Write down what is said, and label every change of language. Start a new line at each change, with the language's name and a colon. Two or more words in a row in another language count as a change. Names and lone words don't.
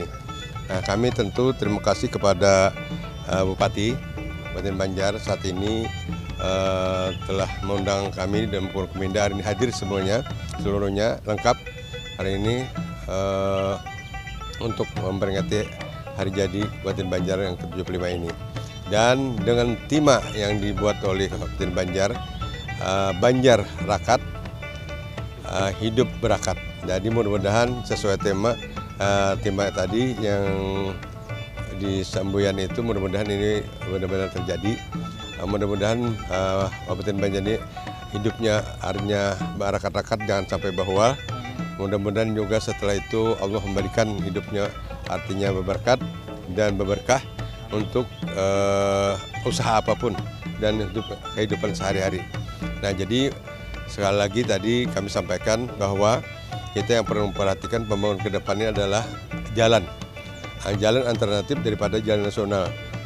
Indonesian: Nah, kami tentu terima kasih kepada Bupati Kabupaten Banjar saat ini telah mengundang kami dan Forkominda hari ini hadir semuanya, seluruhnya lengkap hari ini untuk memperingati Hari Jadi Kabupaten Banjar yang ke-75 ini. Dan dengan tema yang dibuat oleh Kabupaten Banjar, Banjar Rakat Hidup Berakat. Jadi mudah-mudahan sesuai tema tadi yang di Sambuyan itu, mudah-mudahan ini benar-benar terjadi. Mudah-mudahan Kabupaten Banjar ini hidupnya artinya barakat-rakat, jangan sampai bahwa. Mudah-mudahan juga setelah itu Allah memberikan hidupnya artinya berberkat dan berberkah untuk usaha apapun dan kehidupan sehari-hari. Nah, jadi sekali lagi tadi kami sampaikan bahwa kita yang perlu memperhatikan pembangunan ke depannya adalah jalan alternatif daripada jalan nasional.